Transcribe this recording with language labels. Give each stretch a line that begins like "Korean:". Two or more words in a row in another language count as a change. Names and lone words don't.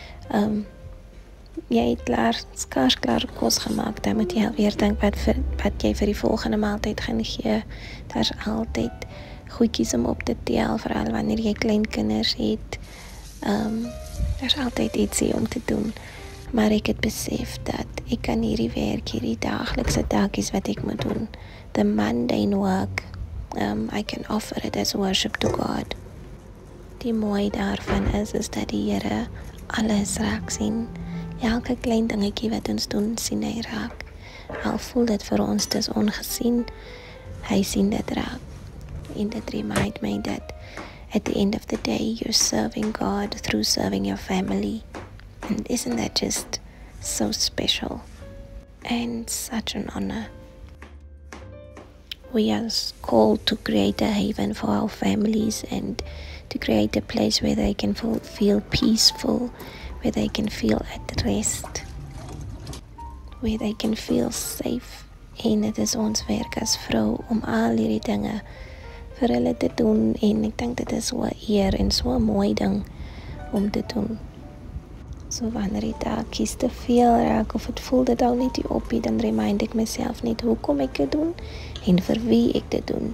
Afrikaans: Jy het skaars klaar kos gemaak, dan moet jy alweer dink wat jy vir die volgende maaltyd gaan gee. Daar's altyd goedjies om op te tel, veral wanneer jy klein kinders het. Daar's altyd ietsie om te doen. Maar ek het besef dat ek kan hierdie werk, hierdie daaglikse taakies wat ek moet doen,
English: the mundane work, I can offer it as worship to God.
Afrikaans: Die mooi daarvan is dat die Here alles raak sien. Elke klein dingetjie wat ons doen, sien hy raak. Al voel dit vir ons dis ongesien, hy sien dit raak. En dit
English: remind my that at the end of the day, you're serving God through serving your family. And isn't that just so special and such an honor? We are called to create a haven for our families and to create a place where they can feel peaceful, where they can feel at rest, where they can feel safe.
Afrikaans: En dit is ons werk as vrou om al hierdie dinge vir hulle te doen en ek dink dit is so 'n eer en so 'n mooi ding om te doen. So wanneer die taakies te veel raak of het voel dit al net nie op nie, dan remind ek myself net hoekom ek dit doen en vir wie ek dit doen.